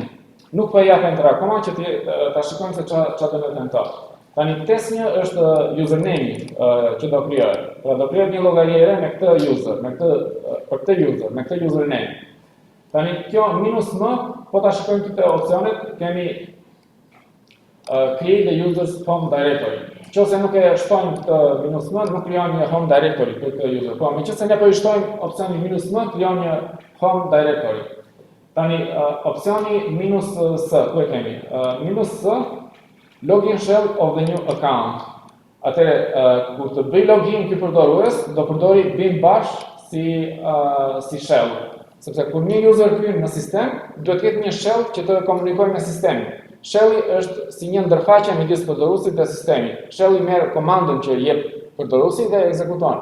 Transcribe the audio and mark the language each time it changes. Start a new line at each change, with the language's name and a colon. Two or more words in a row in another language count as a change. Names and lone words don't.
Albanian: Nuk po jap enter akoma që ta shikojmë se çfarë do të them këto. Tani test 1 është username-i që do krijohet. Pra do krijohet një llogari re me këtë user, për këtë user, me këtë username. Tani kjo -m, po ta shikojmë këto opsionet, kemi
English: create the user's home directory.
Albanian: Nëse nuk e shtojmë këtë -m, nuk krijon një
English: home directory
Albanian: për këtë user. Po, meqenëse ne po i shtojmë opsionin -m, krijon një
English: home directory.
Albanian: Tani opsioni -s, ku e kemi?
English: -s login shell of the new account.
Albanian: Atëre kur të bëj login ky përdorues, do përdori bin bash si shell. Sepse kur një user hyn në sistem, duhet të ketë një shell që të komunikojë me sistemin. Shelli është si një ndërfaqe midis përdoruesit dhe sistemit. Shelli merr komandën që jep përdoruesi dhe ekzekuton.